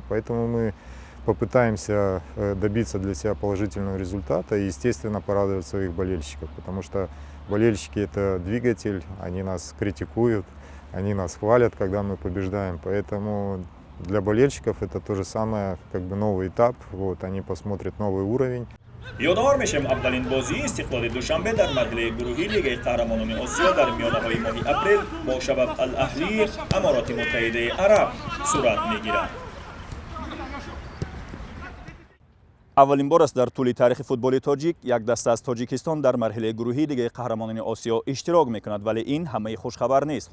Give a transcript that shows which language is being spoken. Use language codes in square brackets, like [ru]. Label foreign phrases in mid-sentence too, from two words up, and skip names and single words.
[ru] Поэтому мы попытаемся добиться для себя положительного результата и, естественно, порадовать своих болельщиков, потому что болельщики – это двигатель, они нас критикуют, они нас хвалят, когда мы побеждаем. Поэтому для болельщиков это то же самое, новый этап. Вот, они посмотрят новый уровень. [tg] ёдовор мешавем аввалин бозии Истиқлоли Душанбе дар марҳилаи гурӯҳии Лигаи Қаҳрамонони Осиё дар миёнаҳои моҳи апрел бо Шабаб ал-Аҳлии Амороти Муттаҳидаи Араб сурат мегирад. аввалин бор аст дар тӯли таърихи футболи тоҷик як даста аз Тоҷикистон дар марҳилаи гурӯҳии Лигаи Қаҳрамонони Осиё иштирок мекунад, вале ин ҳамаи хушхабар нест.